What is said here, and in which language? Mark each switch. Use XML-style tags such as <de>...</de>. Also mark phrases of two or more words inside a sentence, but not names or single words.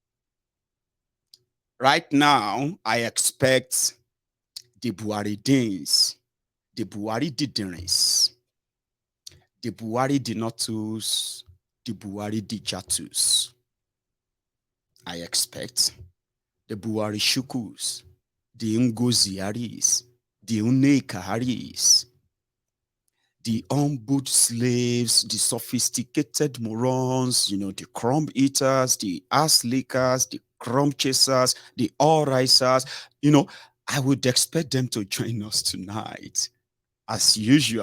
<en>Right now, I expect the Buharidins, the Buhari Didirins, the Buhari Dinotus, the Buhari Dijatus. I expect the Buhari Shukus, the Ngoziaris, the Unekaharis, the humbled slaves, the sophisticated morons, the crumb eaters, the ass lickers, the crumb chasers, the all risers, I would expect them to join us tonight, as usual.</en>